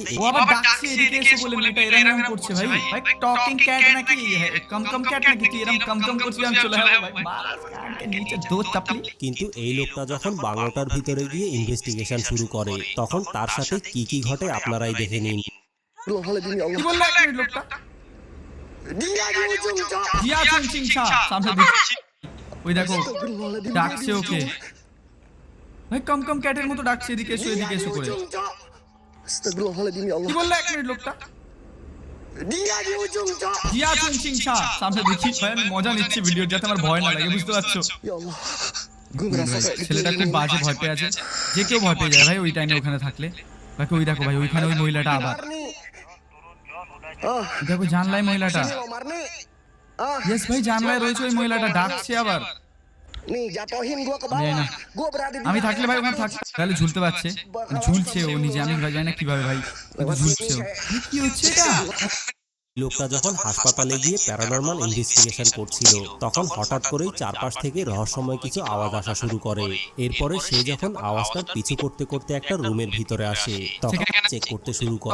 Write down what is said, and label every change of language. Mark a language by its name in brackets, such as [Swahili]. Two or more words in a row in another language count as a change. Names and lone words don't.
[Bangla] ও আবার ডাকছে এদিকে এসে বলে, মেয়েটা এরম করছে ভাই। ভাই [English] talking cat [Bangla] নাকি কম ক্যাট নাকি তুই এরম কম করছিস? আমি চলে যাবো ভাই, মার কানকে নিচে দো চাপলি। কিন্তু এই লোকটা যখন বাংলোটার ভিতরে গিয়ে ইনভেস্টিগেশন শুরু করে তখন তার সাথে কি কি ঘটে আপনারাই দেখে নিন। [Arabic] أستغفر الله العظيم يا [Bangla] কি [Arabic] Allah. [Bangla] বললো এক মিনিট লোকটা? [Indonesian] Dia di ujung, Cok. [Bangla] জিয়া চুং চিং ছা সামনে দেখছি। ওই দেখো [Arabic] أستغفر الله العظيم. [Bangla] ডাকছে ওকে ভাই, কম ক্যাটের মতো ডাকছে এদিকে এসো [Indonesian] Dia di [Bangla] করে। [Indonesian] ujung, Cok. [Arabic] أستغفر الله العظيم يا [Bangla] কি [Arabic] Allah. [Bangla] বললো এক মিনিট লোকটা? [Indonesian] Dia di ujung, Cok. [Bangla] জিয়া চুং চিং ছা সামনে দেখছি ভাই, আমি মজা নিচ্ছি ভিডিও, যাতে আমার ভয় না লাগে, বুঝতে পারছো? [Arabic] يا الله. [Indonesian] Gue ngerasa kayak [Bangla] ছেলেটা খুব বাজে ভয় পেয়ে আছে, যে কেউ ভয় পেয়ে যায় ভাই ওই টাইমে ওখানে থাকলে। বাকি ওই দেখো ভাই ওইখানে ওই মহিলাটা আবার, [Indonesian] Marni. Oh, [Bangla] দেখো জানলাই মহিলাটা। [Indonesian] sini lo Marni. [Bangla] ইয়েস ভাই জানলায় রয়েছে ওই মহিলাটা ডাকছে আবার [Indonesian] Nih jatohin gua ke [Bangla] জানি [Indonesian] bawah. [Bangla] না। [Indonesian] Gua berada di [Bangla] আমি থাকলে ভাই ওখানে থাকছে তাহলে ঝুলতে পারছে ঝুলছে ও নিজে আমি ভাই জানি না কিভাবে ভাই কিন্তু ঝুলছে ও। কি হচ্ছে এটা লোকটা যখন হাসপাতালে গিয়ে প্যারানরমাল ইনভেস্টিগেশন করছিল তখন হঠাৎ করেই চারপাশ থেকে রহস্যময় কিছু আওয়াজ আসা শুরু করে। এরপরে সে যখন আওয়াজটার পিছু করতে করতে একটা রুমের ভিতরে আসে তখন চেক করতে শুরু করে।